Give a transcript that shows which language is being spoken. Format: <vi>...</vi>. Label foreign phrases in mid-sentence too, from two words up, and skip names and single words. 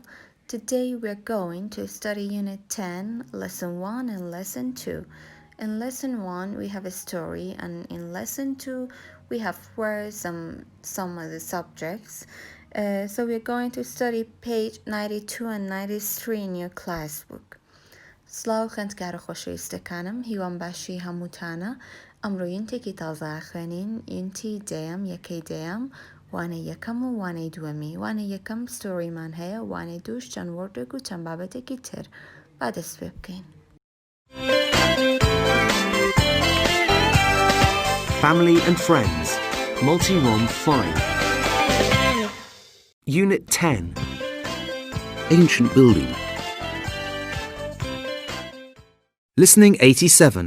<en>Today we're going to study Unit 10, Lesson 1 and Lesson 2. In Lesson 1, we have a story, and in Lesson 2, we have words, some of the subjects. So we're going to study page 92 and 93 in your class book.</en> <ckb>سلااو خوێندکارە خۆشەویستەکانم هیوام باشی هەمووتانە ئەمڕۆ یونتێکی تازە خوێنین یونتی دەیەم یەکەی دەیەم وانەی یەکەم و وانەی دووەمی وانەی یەکەم ستۆریمان هەیە وانەی دووش چەند وەردێک و چەند بابەتێکی تر با دەست پێ بکەین.</ckb> <en>Family and Friends, Multi-Rom 5. Unit 10. Ancient building. Listening 87.</en>